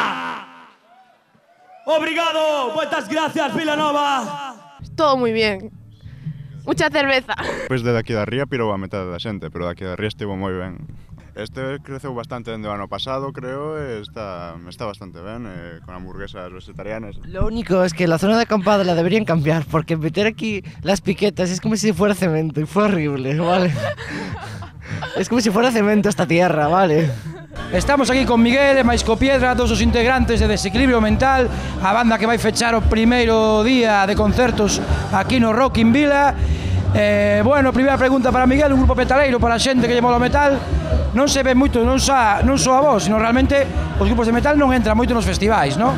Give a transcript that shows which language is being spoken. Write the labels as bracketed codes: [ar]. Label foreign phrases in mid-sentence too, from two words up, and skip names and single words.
[gl] Obrigado, moitas gracias, Vilanova. [es] Todo moi bien. Mucha cerveza. [gl] Pois de aquí da ría pirou a metade da xente, pero de aquí da ría estivo moi ben. Este creceu bastante dende o ano pasado, creo, e está bastante ben, con hamburguesas vegetarianas. [es] Lo único es que la zona de acampada la deberían cambiar, porque meter aquí las piquetas es como si fuera cemento, y fue horrible, ¿vale? Es como si fuera cemento esta tierra, ¿vale? [gl] Estamos aquí con Miguel e máis co Piedra, todos os integrantes de Desequilibrio Mental, a banda que vai fechar o primeiro día de concertos aquí no Rock in Vila. Bueno, primeira pregunta para Miguel, un grupo metaleiro para a xente que lle mola o metal. Non se ve moito, non só a vos, sino realmente os grupos de metal non entran moito nos festivais, non?